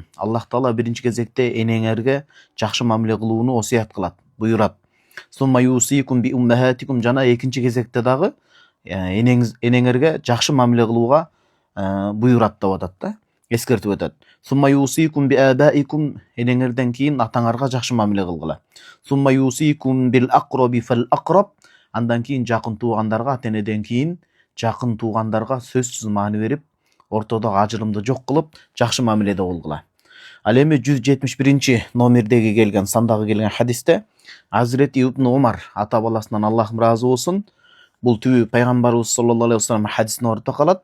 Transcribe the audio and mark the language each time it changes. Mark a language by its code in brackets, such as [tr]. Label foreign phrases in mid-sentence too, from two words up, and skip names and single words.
[ky] Аллах Таала биринчи кезекте энеңерге жакшы мамиле кылууну осуят кылат, буйрат. [ar] ثم يوصيكم بأمهاتكم, [ky] жана экинчи кезекте дагы энеңерге жакшы мамиле кылууга буйрат деп атат да, эскертип атат. [ar] ثم يوصيكم بآبائكم, [ky] энеңерден кийин атаңарга жакшы мамиле кылгыла. [ar] ثم يوصيكم بالأقرب فالأقرب, [ky] андан кийин жакын туугандарга, ата-энеден кийин жакын туугандарга сөзсүз маани берип, ортодогу ажырымды жок кылып, жакшы мамиледе болгула. Ал эми 171 номердеги келген, сандагы келген хадисте Азирети Ибн Умар ата баласынан Аллах ыраазы болсун, бул түбү пайгамбарыбыз [ar] صلى الله عليه وسلم [ky] хадисине барып калат.